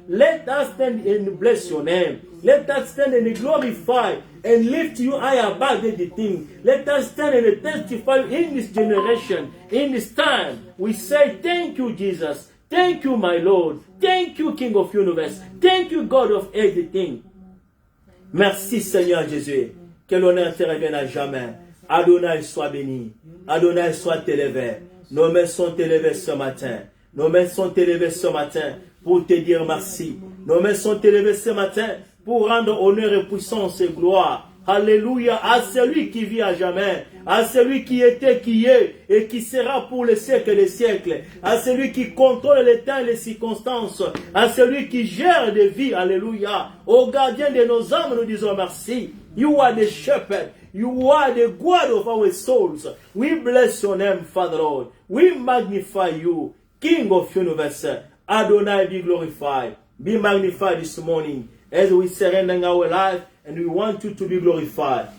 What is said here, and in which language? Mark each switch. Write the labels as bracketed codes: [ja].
[en] Let us stand and bless your name. Let us stand and glorify and lift you high above everything. Let us stand and testify in this generation, in this time. We say thank you, Jesus. Thank you, my Lord. Thank you, King of universe. Thank you, God of everything. [fr] Merci, Seigneur Jésus. Que l'honneur te revienne à jamais. Adonai soit béni. Adonai soit élevé. Nos mains sont élevées ce matin. Nos mains sont élevées ce matin pour te dire merci. Nos mains sont élevées ce matin pour rendre honneur et puissance et gloire. Alléluia à celui qui vit à jamais, à celui qui était, qui est et qui sera pour les siècles des siècles, à celui qui contrôle les temps et les circonstances, à celui qui gère des vies. Alléluia. Au gardien de nos âmes, nous disons merci. [en] You are the shepherd. You are the God of our souls. We bless your name, Father Lord. We magnify you, King of universe. Adonai, be glorified. Be magnified this morning. as we surrender our life, and we want you to be glorified.